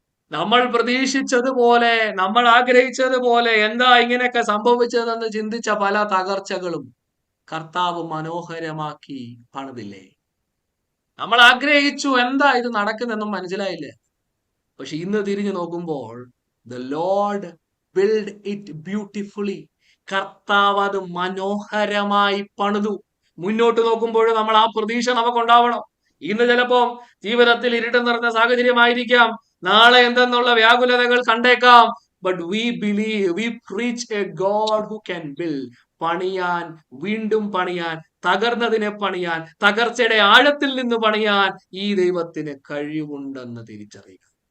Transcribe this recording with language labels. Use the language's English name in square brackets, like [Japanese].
[Malayalam] നമ്മൾ പ്രതീക്ഷിച്ചതുപോലെ, നമ്മൾ ആഗ്രഹിച്ചതുപോലെ എന്താ ഇങ്ങനെയൊക്കെ സംഭവിച്ചതെന്ന് ചിന്തിച്ച പല തകർച്ചകളും കർത്താവ് മനോഹരമാക്കി പണിതില്ലേ? നമ്മൾ ആഗ്രഹിച്ചു, എന്താ ഇത് നടക്കുന്നെന്നും മനസ്സിലായില്ലേ? പക്ഷെ ഇന്ന് തിരിഞ്ഞു നോക്കുമ്പോൾ, [English] the Lord build it beautifully. [Malayalam] കർത്താവ് അത് മനോഹരമായി പണിതു. മുന്നോട്ട് നോക്കുമ്പോൾ നമ്മൾ ആ പ്രതീക്ഷ നമുക്കുണ്ടാവണം. ഇന്ന് ചിലപ്പോ ജീവിതത്തിൽ ഇരുട്ട് നിറഞ്ഞ സാഹചര്യമായിരിക്കാം, നാളെ എന്തെന്നുള്ള വ്യാകുലതകൾ കണ്ടേക്കാം. [English] But we believe, we preach a God who can build. [Malayalam] പണിയാൻ, വീണ്ടും പണിയാൻ, തകർന്നതിനെ പണിയാൻ, തകർച്ചയുടെ ആഴത്തിൽ നിന്ന് പണിയാൻ ഈ ദൈവത്തിന് കഴിവുണ്ടെന്ന് തിരിച്ചറിയുക.